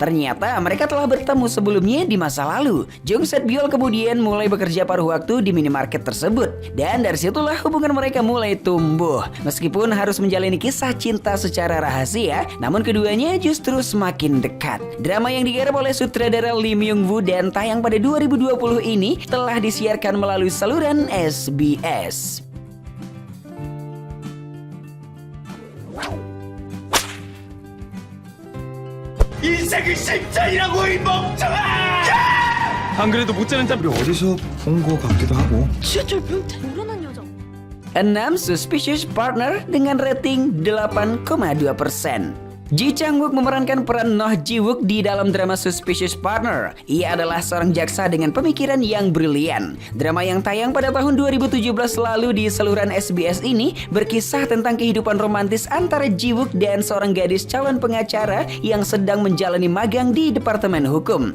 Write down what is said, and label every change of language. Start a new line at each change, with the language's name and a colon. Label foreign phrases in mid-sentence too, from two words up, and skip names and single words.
Indonesian: Ternyata mereka telah bertemu sebelumnya di masa lalu. Jung Set-byul kemudian mulai bekerja paruh waktu di minimarket tersebut, dan dari situlah hubungan mereka mulai tumbuh. Meskipun harus menjalani kisah cinta secara rahasia, namun keduanya justru semakin dekat. Drama yang digarap oleh sutradara Lee Myung-woo dan tayang pada 2020 ini telah disiarkan melalui saluran SBS.
Korean: 인생이 심장이라고 이 멍청아! 안 그래도 못 자는 잠. 우리 어디서 본 거 같기도 하고. 지하철 변태 모르는 여자
Indonesian: 6 Suspicious Partner dengan rating 8,2%. Ji Chang-wook memerankan peran Noh Ji-wook di dalam drama Suspicious Partner. Ia adalah seorang jaksa dengan pemikiran yang brilian. Drama yang tayang pada tahun 2017 lalu di saluran SBS ini berkisah tentang kehidupan romantis antara Ji-wook dan seorang gadis calon pengacara yang sedang menjalani magang di Departemen Hukum.